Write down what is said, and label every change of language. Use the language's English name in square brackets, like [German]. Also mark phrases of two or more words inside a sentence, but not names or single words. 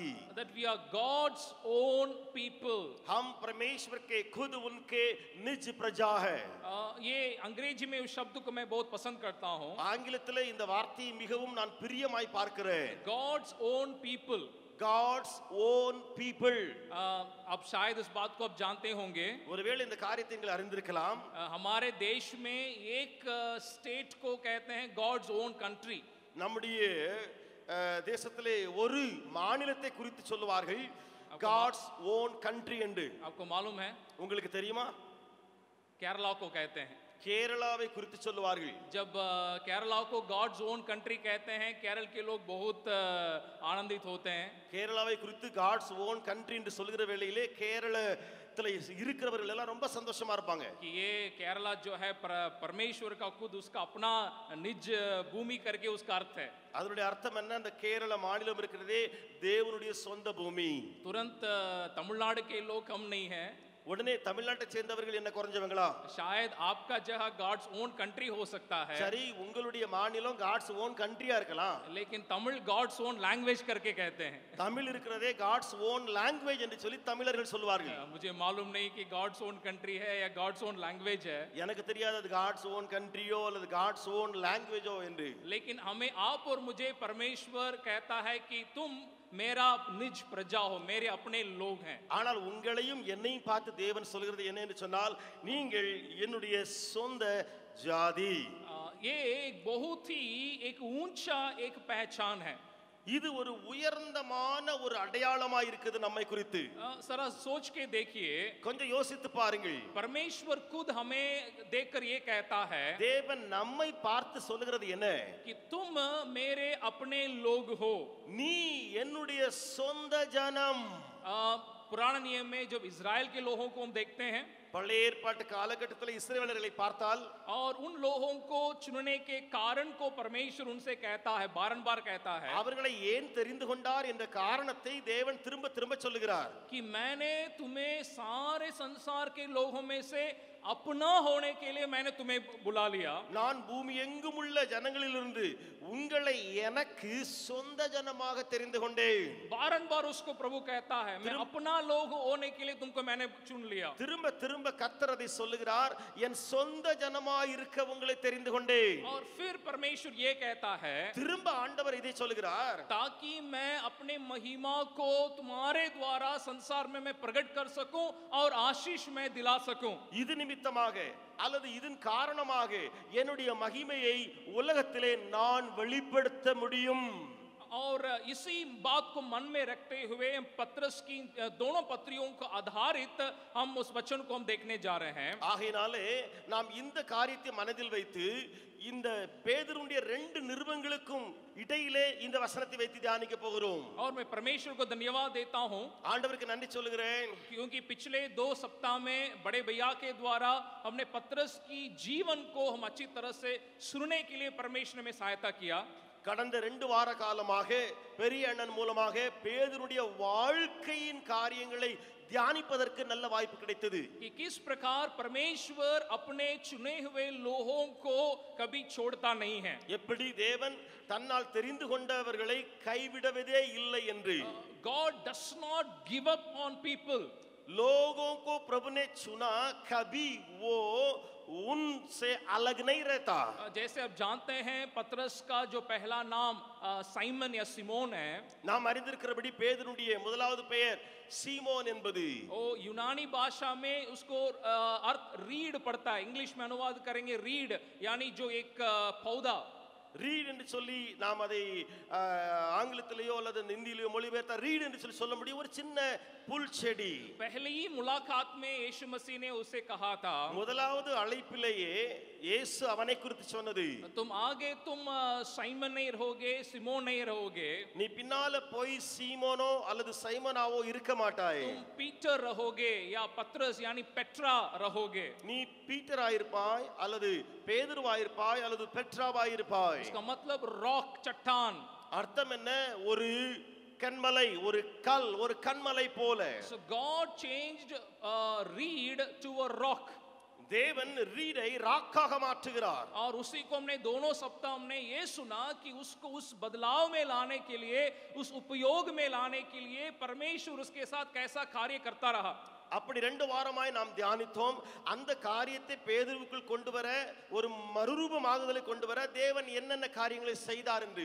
[English] That we are God's own people. [Hindi] हम परमेश्वर के खुद उनके निज प्रजा है. ये अंग्रेजी में उस शब्द को मैं बहुत पसंद करता हूँ. [Tamil] ஆங்கிலத்திலே இந்த வார்த்தையை மிகவும் நான் பிரியமாய் பார்க்கிறேன். [English] God's own people. God's own people. [Hindi] अब शायद इस बात को आप जानते होंगे. [Tamil] ஒருவேளை இந்த காரியத்தை நீங்கள் அறிந்திருக்கலாம். [Hindi] हमारे देश में एक स्टेट को कहते हैं [English] God's own country. [Tamil] நம்முடைய தேசத்திலே ஒரு மாநிலத்தை குறித்து சொல்லுவார்கள் [English] God's own country [Tamil] என்று. [Hindi] आपको मालूम है? [Tamil] உங்களுக்கு தெரியுமா? [Hindi] केरला को कहते हैं. [Tamil] கேரளாவை குறித்து சொல்லுவார்கள். [Hindi] जब केरला को [English] God's own country [Hindi] कहते हैं केरल के लोग बहुत आनंदित होते हैं. [Tamil] கேரளாவை குறித்து [English] God's own country [Tamil] என்று சொல்கிற வேளையிலே கேரளத்தில் இருக்கிறவர்கள் எல்லாம் ரொம்ப சந்தோஷமா இருப்பாங்க. [Hindi] कि ये केरला जो है परमेश्वर का खुद उसका अपना निज भूमि करके उसका अर्थ है. [Tamil] அதனுடைய அர்த்தம் என்ன? அந்த கேரள மாநிலம் இருக்கிறதே தேவனுடைய சொந்த பூமி. [Hindi] तुरंत तमिलनाडु के लोग कम नहीं है. [Tamil] உடனே தமிழ்நாட்டை சேர்ந்தவர்கள் என்ன குறைஞ்சவங்களா? [Hindi] शायद आपका जगह [English] God's own country [Hindi] हो सकता है. [Tamil] சரி, உங்களுடைய மாநிலம் [English] God's own country- [Tamil] ஆ இருக்கலாம். [Hindi] लेकिन तमिल [English] God's own language [Hindi] करके कहते हैं. [Tamil] தமிழ் இருக்கிறதே [English] God's own language [Tamil] என்று சொல்லி தமிழர்கள் சொல்வார்கள். [Hindi] मुझे मालूम नहीं कि [English] God's own country [Hindi] है या [English] God's own language [Hindi] है. [Tamil] எனக்கு தெரியாது அது [English] God's own country- [Tamil] ஓ அல்லது [English] God's own language- [Tamil] ஓ என்று. [Hindi] लेकिन हमें आप और मुझे परमेश्वर कहता है कि तुम मेरा निज प्रजा हो, मेरे अपने लोग हैं. [Tamil] ஆனால் உங்களையும் என்னையும் பார்த்து தேவன் சொல்கிறது என்ன என்று சொன்னால் நீங்கள் என்னுடைய சொந்த ஜாதி. [Hindi] ये एक बहुत ही एक ऊंचा एक पहचान है. [Tamil] இது ஒரு உயர்ந்தமான ஒரு அடையாளமா இருக்குது நம்மை குறித்து. [Hindi] जरा सोच के देखिए, [Tamil] கொஞ்சம் யோசித்து பாருங்கள். [Hindi] परमेश्वर खुद हमें देखकर ये कहता है [Tamil] தேவன் நம்மை பார்த்து சொல்லுகிறது என்ன? [Hindi] कि तुम मेरे अपने लोग हो. [Tamil] நீ என்னுடைய சொந்த ஜனம். [Hindi] पुराने नियम में जब इजराइल के लोगों को हम देखते हैं, [Tamil] பழைய ஏற்பாட்டு காலகட்டத்தில் இஸ்ரவேலர்களை பார்த்தால் [Hindi] और उन लोगों को चुनने के कारण को परमेश्वर उनसे कहता है, बारंबार कहता है [Tamil] அவர்களை ஏன் தெரிந்து கொண்டார் என்ற காரணத்தை தேவன் திரும்ப திரும்ப சொல்லுகிறார். [Hindi] कि मैंने तुम्हें सारे संसार के लोगों में से अपना होने के लिए मैंने तुम्हें बुला लिया. [Tamil] நான் பூமி எங்கும் உள்ள ஜனங்களிலிருந்து உங்களை எனக்கு சொந்த ஜனமாக தெரிந்து கொண்டேன். [Hindi] बारंबार उसको प्रभु कहता है, मैं अपना लोग होने के लिए तुमको मैंने चुन लिया. [Tamil] திரும்ப திரும்ப கர்த்தர் அதை சொல்லுகிறார், என் சொந்த ஜனமாய் இருக்க உங்களை தெரிந்து கொண்டேன். [Hindi] और फिर परमेश्वर ये कहता है, [Tamil] திரும்ப ஆண்டவர் இதை சொல்லுகிறார், [Hindi] ताकि मैं अपने महिमा को तुम्हारे द्वारा संसार में मैं प्रकट कर सकूं और आशीष मैं दिला सकूं. [Tamil] இது நிமித்தமாக அல்லது இதன் காரணமாக என்னுடைய மகிமையை உலகத்திலே நான் வெளிப்படுத்த முடியும். [Hindi] और इसी बात को मन में रखते हुए पत्रस की दोनों पत्रियों को आधारित हम उस वचन को हम देखने जा रहे हैं. [Tamil] ஆகையினாலே நாம் இந்த காரியத்தை மனதில் வைத்து இந்த பேதுருடைய ரெண்டு நிருபங்களுக்கும் இடையிலே இந்த வசனத்தை வைத்து தியானிக்க போகிறோம். [Hindi] और मैं परमेश्वर को धन्यवाद देता हूं, [Tamil] ஆண்டவருக்கு நன்றி சொல்லுகிறேன். [Hindi] क्योंकि पिछले 2 सप्ताह में बड़े भैया के द्वारा हमने पत्रस की जीवन को हम अच्छी तरह से सुनने के लिए परमेश्वर ने हमें सहायता किया. [Tamil] கடந்த 2 வார காலமாக பெரிய அண்ணன் மூலமாக பேதுருடைய வாழ்க்கையின் காரியங்களை தியானிப்பதற்கு நல்ல வாய்ப்பு கிடைத்தது. [Hindi] कि किस प्रकार परमेश्वर अपने चुने हुए लोगों को कभी छोड़ता नहीं है. [Tamil] எப்படி தேவன் தன்னால் தெரிந்து கொண்டவர்களை கைவிடுவதே இல்லை என்று. [English] God does not give up on people. [Hindi] लोगों को प्रभु ने चुना, कभी वो उनसे अलग नहीं रहता. जैसे आप जानते हैं पतरस का जो पहला नाम साइमन या सिमोन है, [Tamil] நாம் அறிந்திருக்கிறபடி பேதுருடைய முதலாவது பெயர் சீமோன் என்பது. [Hindi] ओ यूनानी भाषा में उसको अर्थ रीड पड़ता है. इंग्लिश में अनुवाद करेंगे रीड, यानी जो एक पौधा. [Tamil] ரீட் என்று சொல்லி நாம் அதை ஆங்கிலத்திலேயோ அல்லது இந்தியிலேயோ மொழிபெயர்த்தா ரீட் என்று சொல்லி சொல்ல முடியும். ஒரு சின்ன புல் செடி. [Hindi] पहली ही मुलाकात में यीशु मसीह ने उसे कहा था, [Tamil] முதலாவது அழைப்பிலேயே இயேசு அவனை குறித்து சொன்னது, [Hindi] तुम आगे तुम साइमन नहीं रहोगे, सिमोन नहीं रहोगे, [Tamil] நீ பின்னால போய் சீமோனோ அல்லது சைமனாவோ இருக்க மாட்டாய். [Hindi] तुम पीटर रहोगे या पतरस यानी पेट्रा रहोगे. [Tamil] நீ பீட்டராயிருப்பாய் அல்லது பேதுருவாயிருப்பாய் அல்லது பெட்ராவாயிருப்பாய். [Hindi] इसका मतलब रॉक, चट्टान. [Tamil] அர்த்தம் என்ன? ஒரு கண்மலை, ஒரு கல், ஒரு கண்மலை போல. [English] So God changed reed to a rock. [Tamil] தேவன் ரீடை ராக்காக மாற்றுகிறார். [Hindi] और उसी को हमने दोनों सप्ताह हमने ये सुना कि उसको उस बदलाव में लाने के लिए, उस उपयोग में लाने के लिए परमेश्वर उसके साथ कैसा कार्य करता रहा. [Tamil] அப்படி 2 வாரமாய் நாம் தியானித்தோம். அந்த காரியத்தை பேதுருவுக்குள் கொண்டு வர, ஒரு மறுரூபமாகுதலை கொண்டு வர தேவன் என்னென்ன காரியங்களை செய்தார் என்று.